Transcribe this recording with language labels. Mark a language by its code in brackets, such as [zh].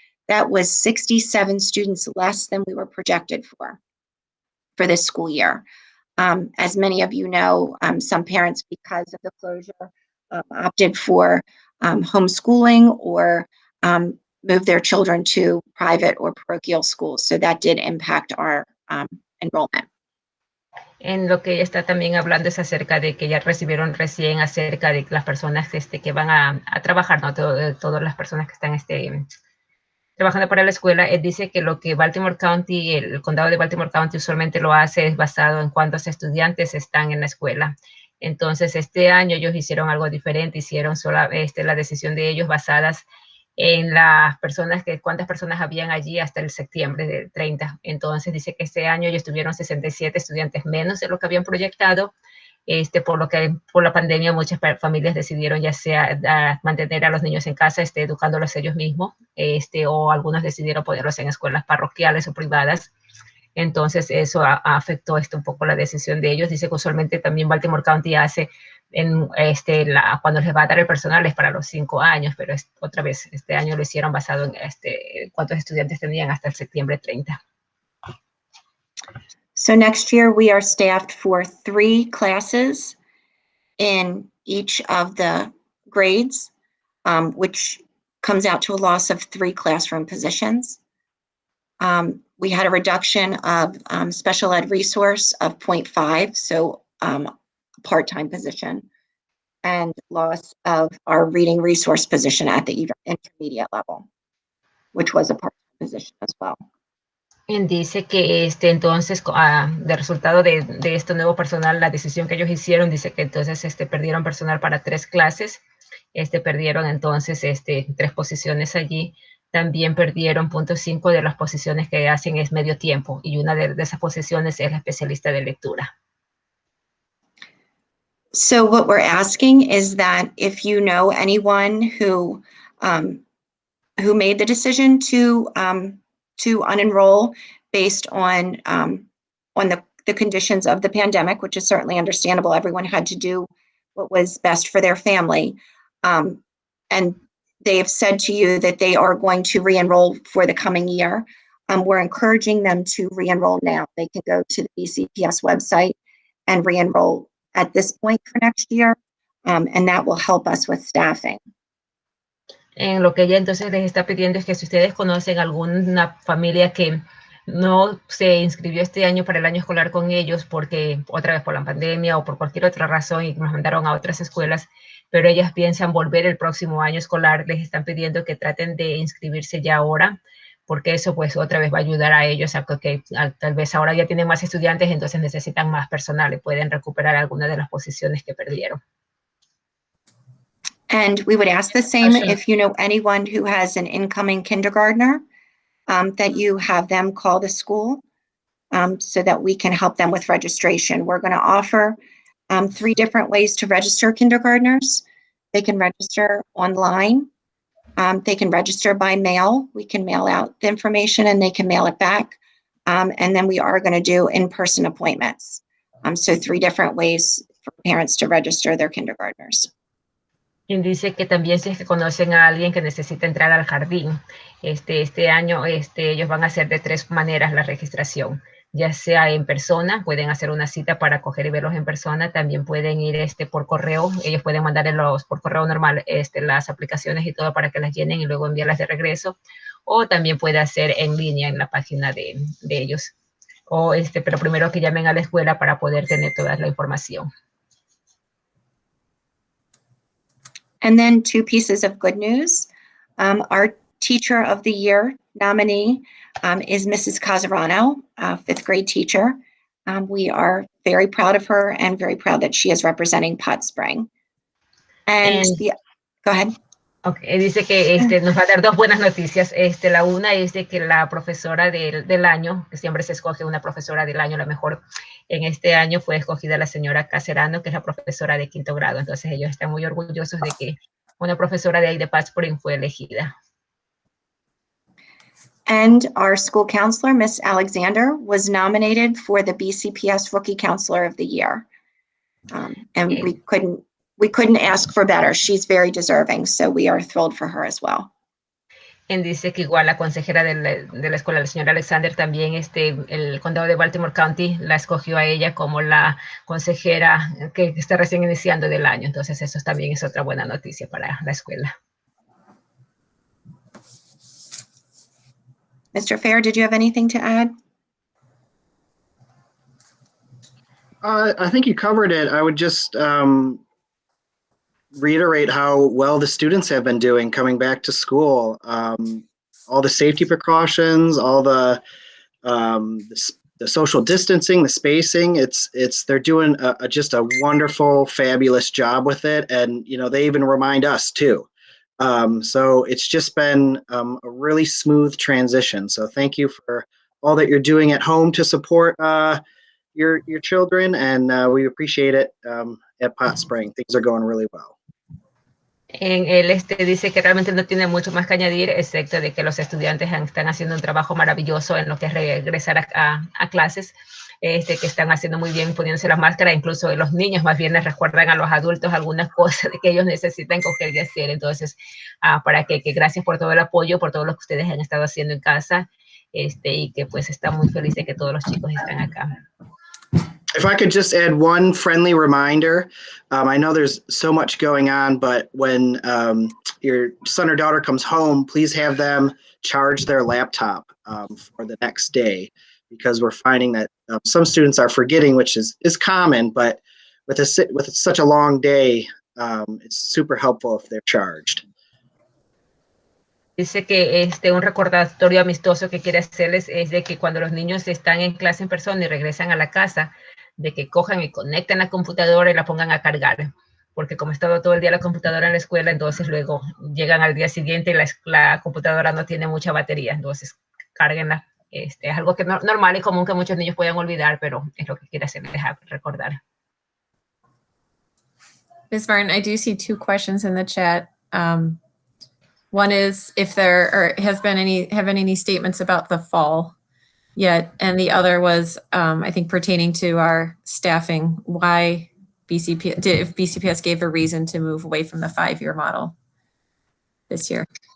[en] That was 67 students less than we were projected for this school year. As many of you know, some parents, because of the closure, opted for homeschooling or moved their children to private or parochial schools. So that did impact our enrollment. [es] En lo que ella está también hablando es acerca de que ya recibieron recién acerca de las personas que van a trabajar, ¿no? Todas las personas que están trabajando para la escuela. Dice que lo que Baltimore County, el condado de Baltimore County usualmente lo hace es basado en cuántos estudiantes están en la escuela. Entonces, este año ellos hicieron algo diferente, hicieron la decisión de ellos basadas en las personas, cuántas personas habían allí hasta el septiembre del 30. Entonces, dice que este año ellos tuvieron 67 estudiantes menos de lo que habían proyectado, por lo que por la pandemia muchas familias decidieron ya sea mantener a los niños en casa, educándolos ellos mismos, o algunos decidieron ponerlos en escuelas parroquiales o privadas. Entonces, eso afectó un poco la decisión de ellos. Dice que usualmente también Baltimore County hace cuando les va a dar el personal es para los 5 años, pero otra vez este año lo hicieron basado en cuántos estudiantes tenían hasta el septiembre 30. [en] So next year we are staffed for 3 classes in each of the grades, which comes out to a loss of 3 classroom positions. We had a reduction of special ed resource of 0.5, so part-time position, and loss of our reading resource position at the intermediate level, which was a part-time position as well. [es] Dice que entonces, de resultado de este nuevo personal, la decisión que ellos hicieron, dice que entonces perdieron personal para 3 clases, perdieron entonces 3 posiciones allí. También perdieron 0.5 de las posiciones que hacen es medio tiempo, y una de esas posiciones es la especialista de lectura. [en] So what we're asking is that if you know anyone who made the decision to unenroll based on the conditions of the pandemic, which is certainly understandable, everyone had to do what was best for their family, and they have said to you that they are going to re-enroll for the coming year. We're encouraging them to re-enroll now. They can go to the BCPS website and re-enroll at this point for next year, and that will help us with staffing. [es] En lo que ella entonces les está pidiendo es que si ustedes conocen alguna familia que no se inscribió este año para el año escolar con ellos porque otra vez por la pandemia o por cualquier otra razón y nos mandaron a otras escuelas, pero ellas piensan volver el próximo año escolar, les están pidiendo que traten de inscribirse ya ahora, porque eso pues otra vez va a ayudar a ellos a que tal vez ahora ya tienen más estudiantes, entonces necesitan más personal y pueden recuperar algunas de las posiciones que perdieron. [en] And we would ask the same if you know anyone who has an incoming kindergartner, that you have them call the school so that we can help them with registration. We're going to offer 3 different ways to register kindergartners. They can register online. They can register by mail. We can mail out the information and they can mail it back. And then we are going to do in-person appointments. So 3 different ways for parents to register their kindergartners. [es] Quien dice que también si es que conocen a alguien que necesita entrar al jardín, este año ellos van a hacer de 3 maneras la registración, ya sea en persona, pueden hacer una cita para coger y verlos en persona, también pueden ir por correo, ellos pueden mandarlos por correo normal las aplicaciones y todo para que las llenen y luego enviarlas de regreso, o también puede hacer en línea en la página de ellos, pero primero que llamen a la escuela para poder tener toda la información. [en] And then 2 pieces of good news. Our Teacher of the Year nominee is Mrs. Casarano, a 5th grade teacher. We are very proud of her and very proud that she is representing Pot Spring. And go ahead. [es] Okay, dice que nos va a dar 2 buenas noticias. La una es de que la profesora del año, que siempre se escoge una profesora del año, la mejor en este año fue escogida la señora Caserano, que es la profesora de 5º grado. Entonces ellos están muy orgullosos de que una profesora de ahí de Pat Spring fue elegida. [en] And our school counselor, Miss Alexander, was nominated for the BCPS Rookie Counselor of the Year. And we couldn't ask for better. She's very deserving, so we are thrilled for her as well. [es] Dice que igual la consejera de la escuela, la señora Alexander, también el condado de Baltimore County la escogió a ella como la consejera que está recién iniciando del año. Entonces eso también es otra buena noticia para la escuela. [en] Mr. Fair, did you have anything to add? I think you covered it. I would just reiterate how well the students have been doing coming back to school. All the safety precautions, all the social distancing, the spacing. They're doing just a wonderful, fabulous job with it, and they even remind us too. So it's just been a really smooth transition. So thank you for all that you're doing at home to support your children, and we appreciate it at Pot Spring. Things are going really well. [es] Él dice que realmente no tiene mucho más que añadir, excepto de que los estudiantes están haciendo un trabajo maravilloso en lo que es regresar a clases, que están haciendo muy bien poniéndose las máscaras, incluso los niños más bien les recuerdan a los adultos algunas cosas de que ellos necesitan coger y hacer. Entonces, para que gracias por todo el apoyo, por todo lo que ustedes han estado haciendo en casa, y que pues está muy feliz de que todos los chicos están acá. [en] If I could just add one friendly reminder, I know there's so much going on, but when your son or daughter comes home, please have them charge their laptop for the next day, because we're finding that some students are forgetting, which is common, but with such a long day, it's super helpful if they're charged. [es] Dice que un recordatorio amistoso que quiere hacerles es de que cuando los niños están en clase en persona y regresan a la casa, de que cojan y conecten la computadora y la pongan a cargar, porque como he estado todo el día la computadora en la escuela, entonces luego llegan al día siguiente y la computadora no tiene mucha batería, entonces cárguenla. Es algo que normal y común que muchos niños puedan olvidar, pero es lo que quiere hacerles recordar. [en] Ms. Martin, I do see 2 questions in the chat. One is if there have been any statements about the fall yet, and the other was, I think, pertaining to our staffing. Why if BCPS gave a reason to move away from the 5-year model this year?